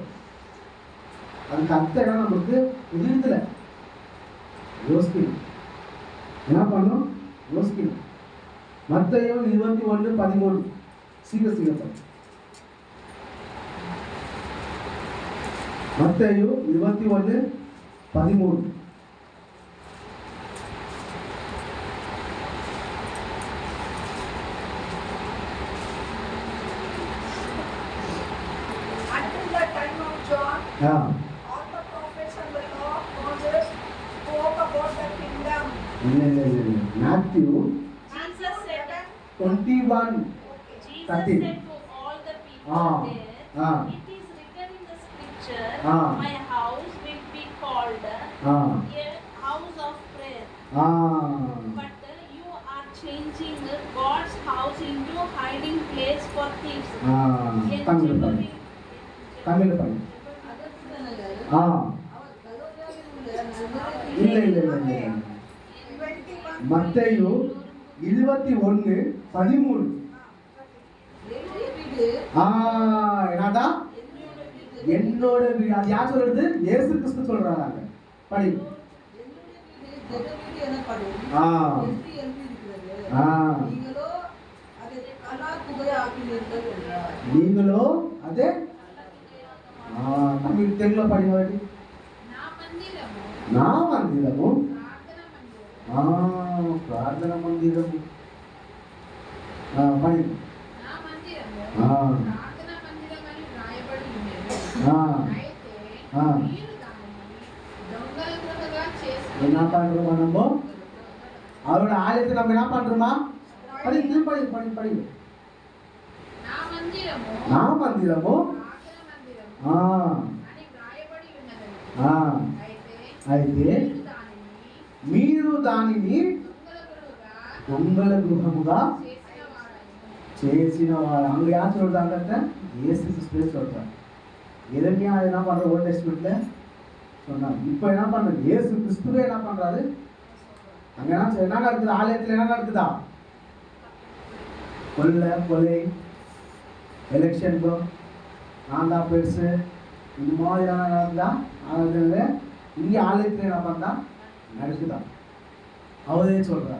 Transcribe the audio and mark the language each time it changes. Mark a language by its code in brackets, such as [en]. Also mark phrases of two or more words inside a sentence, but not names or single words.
[ta] அதுக்கு அர்த்தம் என்ன நமக்கு புரியல. யோசிக்கணும். என்ன பண்ணும்? யோசிக்கணும். மத்தேயு 21:13 சீக்கிரம் மத்தேயு 21:13 [en] All the prophets and the law of Moses spoke about the kingdom. Matthew Jesus said 21:13. Jesus said to all the people there, it is written in the scripture, my house will be called a house of prayer. But you are changing God's house into a hiding place for thieves. [ta] தமிழ் பண்ணு. இல்லை மத்தேயு 21:13 என்னடா என்னோட வீடு. அது யார் சொல்றது? இயேசு கிறிஸ்து சொல்றாங்க. படி. ஜெபவீடு எனப்படும். ஆ. என்று எழுதியிருக்கிறது. ஆ. நீங்களோ அதை கலா குகையாக்கினீர்கள் என்றார். நீங்களோ அதே [te] తమిళ తెలుగులో పడినవాడి నా మందిరము నా మందిరము ప్రార్థన మందిరము ప్రార్థన మందిరము పడి నా మందిరము ఆ. ప్రార్థన మందిరమని రాయబడి ఉన్నది. ఆ. అయితే ఆ. మీరు దానిని దొంగలుగా చేసి [ta] என்ன பண்றோம் நம்ம அவரோட ஆலயத்தை நம்ம என்ன பண்றோமா படி படி படி படி [te] నా మందిరము నా మందిరము ప్రార్థన మందిరము ఆ అని రాయబడి ఉన్నది. ఆ అయితే అయితే మీరు దానిని దొంగల గృహముగా చేసిన వాడు [ta] அங்க யார் சொல்றாங்க இயேசு கிறிஸ்துவே சொல்றாங்க. எரேமியா என்ன பண்ற [en] Old Testament [ta] சொன்னாங்க. இப்போ என்ன பண்றது இயேசு கிறிஸ்துவே என்ன பண்றாரு அங்க என்ன நடக்குது ஆலயத்துல என்ன நடக்குதா கொலை எலெக்ஷன் நான் தான் பெருசு இந்த மாதிரி நடந்தா அதுல இங்க ஆலயத்துல என்ன பண்ணா நடக்குதா அவரே சொல்றாரு.